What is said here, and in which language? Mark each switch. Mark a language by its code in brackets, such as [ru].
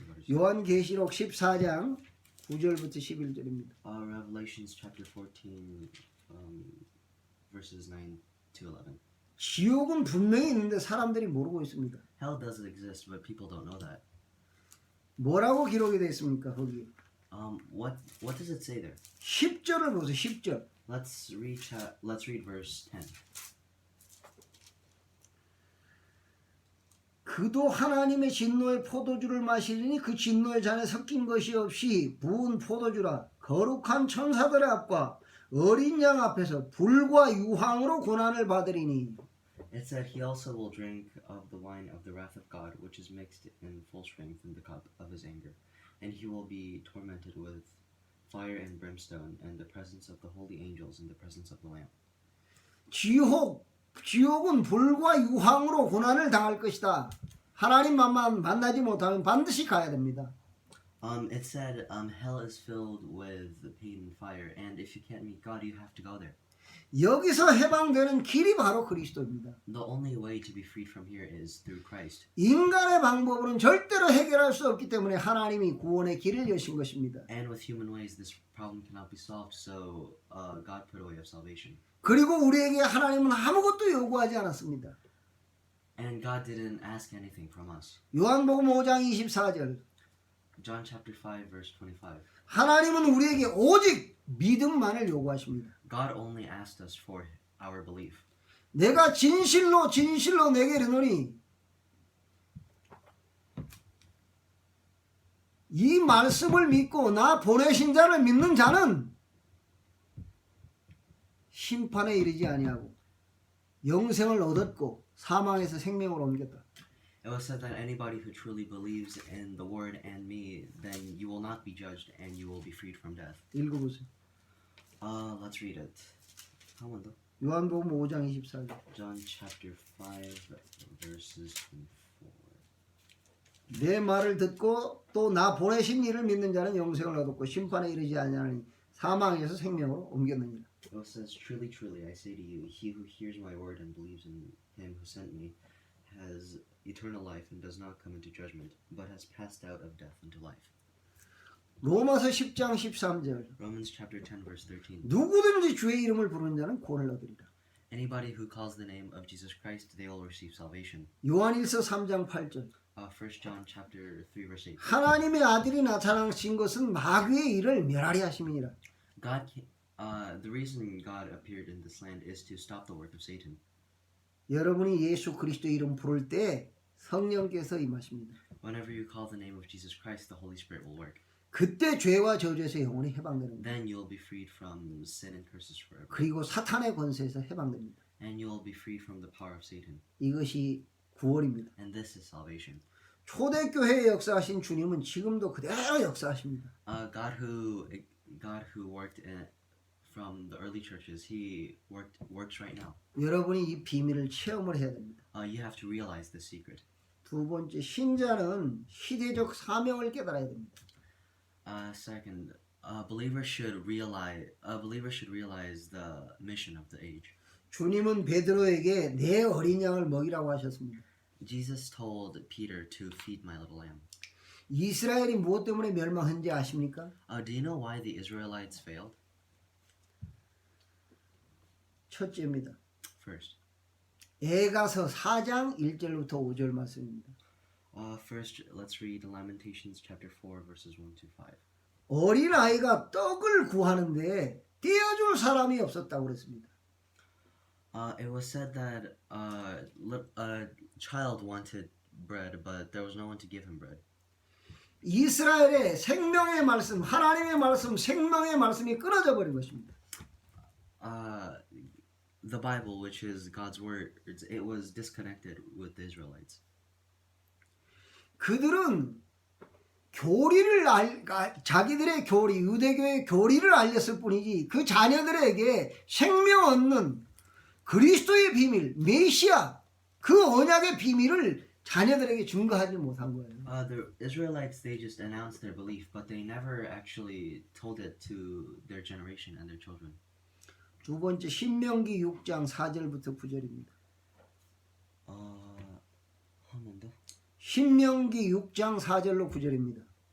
[ko] 요한계시록 14장 9절부터 11절입니다. [en] Revelations chapter 14 verses 9 to 11. [ko] 지옥은 분명히 있는데 사람들이 모르고 있습니다. [en] Hell does exist, but people don't know that. [ko] 뭐라고 기록이 되어 있습니까? 거기 [en] What does it say there? [ko] 10절을 보세요. 10절. [en] Let's read verse 10. [ko] 그도 하나님의 진노의 포도주를 마시리니 그 진노의 잔에 섞인 것이 없이 부은 포도주라. 거룩한 천사들의 앞과 어린 양 앞에서 불과 유황으로 고난을 받으리니. [en] It said he also will drink of the wine of the wrath of God, which is mixed in full strength in the cup of his anger, and he will be tormented with fire and brimstone, and the presence of the holy angels, and the presence of the Lamb. [ko] 지옥은 불과 유황으로 고난을 당할 것이다. 하나님만 만나지 못하면 반드시 가야 됩니다. [en] It said hell is filled with pain and fire, and if you can't meet God, you have to go there. [ko] 여기서 해방되는 길이 바로 그리스도입니다. [en] The only way to be freed from here is through Christ. [ko] 인간의 방법으로는 절대로 해결할 수 없기 때문에 하나님이 구원의 길을 여신 것입니다. [en] And with human ways, this problem cannot be solved, so God put a way of salvation. [ko] 그리고 우리에게 하나님은 아무것도 요구하지 않았습니다. [en] And God didn't ask anything from us. [ko] 요한복음 5장 24절. [en] John chapter 5 verse 25. [ko] 하나님은 우리에게 오직 믿음만을 요구하십니다. [en] God only asked us for our belief. [ko] 내가 진실로 내게 이르노니 이 말씀을 믿고 나 보내신 자를 믿는 자는 심판에 이르지 아니하고 영생을 얻었고 사망에서 생명으로 옮겼다. [en] It was said that anybody who truly believes in the word and me, then you will not be judged and you will be freed from death. [ko] 읽어보세요. [en] Let's read it. [ko] 한 번 더. 요한복음 5장 24절. [en] John chapter 5 verses 24. [ko] 내 말을 듣고 또 나 보내신 이를 믿는 자는 영생을 얻었고 심판에 이르지 아니하니 사망에서 생명으로 옮겼느니라. [en] It says, truly, truly, I say to you, he who hears my word and believes in him who sent me has eternal life and does not come into judgment, but has passed out of death into life. [ko] 로마서 10장 13절. [en] Romans chapter 10 verse 13. [ko] 누구든지 주의 이름을 부르는 자는 구원을 얻으리라. [en] Anybody who calls the name of Jesus Christ, they will receive salvation. [ko] 요한일서 3장 8절. [en] 1 John chapter 3 verse 8. [ko] 하나님의 아들이 나타나신 것은 마귀의 일을 멸하리 하심이니라. [en] The reason God appeared in this land is to stop the work of Satan. [ko] 여러분이 예수 그리스도 이름 부를 때 성령께서 임하십니다. [en] Whenever you call the name of Jesus Christ, the Holy Spirit will work. [ko] 그때 죄와 저주에서 영원히 해방됩니다. [en] Then you will be freed from sin and curses forever. [ko] 그리고 사탄의 권세에서 해방됩니다. [en] And you will be freed from the power of Satan. [ko] 이것이 구원입니다. [en] And this is salvation. [ko] 초대교회에 역사하신 주님은 지금도 그대로 역사하십니다. [en] God who worked from the early churches. He works right now. [ko] 여러분이 이 비밀을 체험을 해야 됩니다. [en] You have to realize the secret. [ko] 두 번째, 신자는 시대적 사명을 깨달아야 됩니다. [en] Second, a believer should realize the mission of the age. [ko] 주님은 베드로에게 내 어린 양을 먹이라고 하셨습니다. [en] Jesus told Peter to feed my little lamb. [ko] 이스라엘이 무엇 때문에 멸망한지 아십니까? [en] Do you know why the Israelites failed? [ko] 첫째입니다. [en] First, [ko] 에가서 4장 1절부터 5절 말씀입니다. [en] first, let's read Lamentations chapter 4 verses 1 to 5. [ko] 어린 아이가 떡을 구하는데 떼어줄 사람이 없었다고 그랬습니다. [en] It was said that a child wanted bread, but there was no one to give him bread. [ko] 이스라엘의 생명의 말씀, 하나님의 말씀, 생명의 말씀이 끊어져 버린 것입니다. [en] The Bible, which is God's word, it was disconnected with the Israelites. [ko] 그들은 자기들의 교리, 유대교의 교리를 알렸을 뿐이지 그 자녀들에게 생명 얻는 그리스도의 비밀, 메시아, 그 언약의 비밀을 자녀들에게 증거하지 못한 거예요. [en] The Israelites, they just announced their belief, but they never actually told it to their generation and their children. [ko] 두 번째, 신명기 6장 4절부터 9절입니다. 한 번 더. 신명기 6장 4절로 9절입니다.